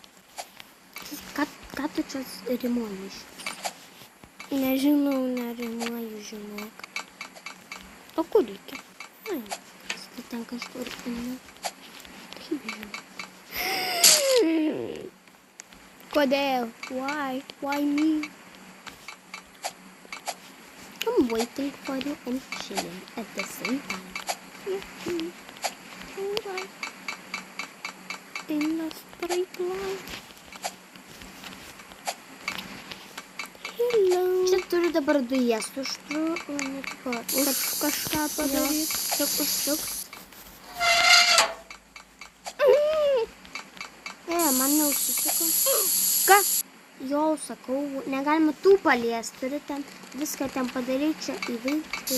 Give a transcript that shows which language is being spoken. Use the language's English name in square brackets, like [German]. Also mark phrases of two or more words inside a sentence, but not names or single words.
[Lithuanian] Ką tu čia rimuoji iš? Nežinau, nerimuoju, žinok. O kur reikia? Ai, tai ten kažkur. Kaip žinau. Kodėl? [English] Why me? I'm waiting for you and chilling at the same time. Alright. In a straight line. Hello. [Lithuanian] Čia turiu dabar dujas užtru, o ne Už kažką padaryti. Užsuk. Man neužsisuko. Kas? Jau sakau, negalima tų paliesti, turi ten viską ten padaryti, čia įveikti.